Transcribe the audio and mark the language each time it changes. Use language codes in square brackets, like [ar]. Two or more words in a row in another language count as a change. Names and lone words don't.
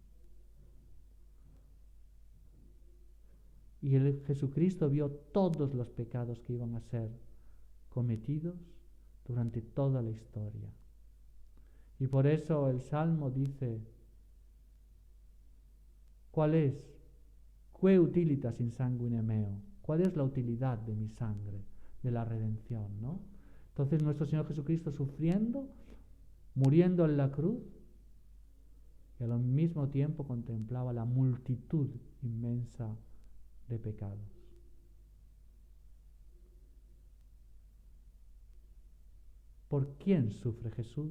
[es] Y Jesucristo vio todos los pecados que iban a ser cometidos durante toda la historia. Y por eso el Salmo dice: ¿cuál es? [la] ¿Qué utilitas in sanguine meo? [es] ¿Cuál es la utilidad de mi sangre, de la redención, ¿no? Entonces nuestro Señor Jesucristo sufriendo, muriendo en la cruz, y al mismo tiempo contemplaba la multitud inmensa de pecados. ¿Por quién sufre Jesús?